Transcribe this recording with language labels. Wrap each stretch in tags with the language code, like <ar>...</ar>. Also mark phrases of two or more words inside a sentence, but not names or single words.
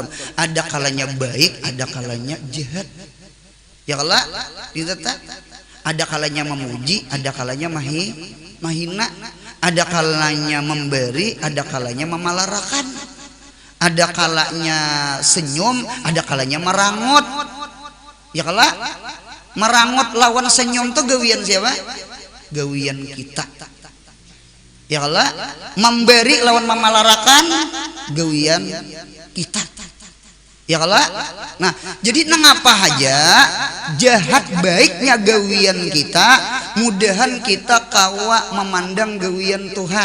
<bjn>Ada kalanya baik, ada kalanya jahat.</bjn> <ar>يا الله,</ar> <bjn>ada kalanya memuji, ada kalanya mahina, ada kalanya memberi, ada kalanya memalarakan. Ada kalanya senyum, ada kalanya merangut. Ya kalau merangut lawan senyum tuh gawian siapa? Gawian kita. Ya kalau memberi lawan memalarakan gawian kita. Ya kalau nah jadi nangapa aja jahat baiknya gawian kita, mudahan kita kawa memandang gawian Tuhan.</bjn>